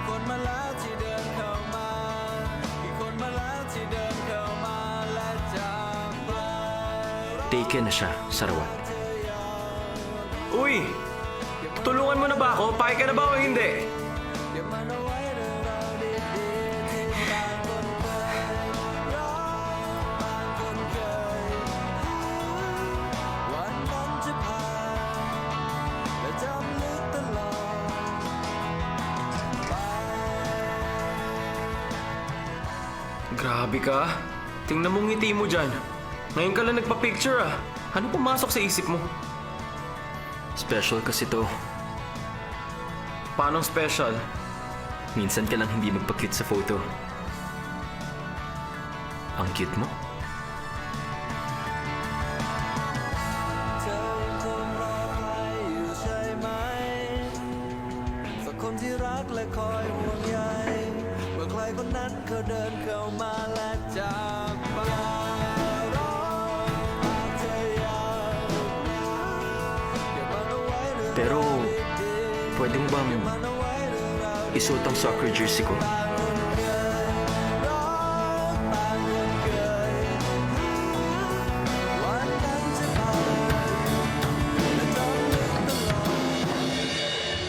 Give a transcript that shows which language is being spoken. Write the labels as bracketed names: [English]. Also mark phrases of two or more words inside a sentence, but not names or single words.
[Thai] มาแล้วที่เดินเข้ามากี่คนมาแล้วที่เดินเข้ามาและจากไป [Filipino] Taken na siya, Sarawat. Uy! Tulungan mo na ba ako? Pake ka na ba o hindi? [Thai] เก็บมันเอาไว้เรื่องราวดีๆที่ต่างคนเคยร้องต่างคนเคยวันนั้นจะผ่านและจำลึกตลอดไป [Filipino] Grabe ka. Tingnan mong ngiti mo dyan. Ngayon ka lang nagpa-picture ah. Ano pumasok sa isip mo? Special kasi to. Paanong special? Minsan ka lang hindi magpa-cute sa photo. Ang cute mo. [Thai] เธอยังคงรอใครอยู่ใช่ไหมสักคนที่รักและคอยห่วงใยเมื่อใครคนนั้นเขาเดินเข้ามาและจากไปร้องหากเธออยากเก็บมันเอาไว้เรื่อง [Filipino] Pero, [Thai] ดี [Filipino] pwede mo bang [Thai] ๆมันเอาไว้เรื่องราว [Filipino] isuot ang [English] soccer jersey [Filipino] ko? [Thai] ต่างคนเคยร้องต่างคนเคยวันนั้นจะผ่านและจำลึกตลอด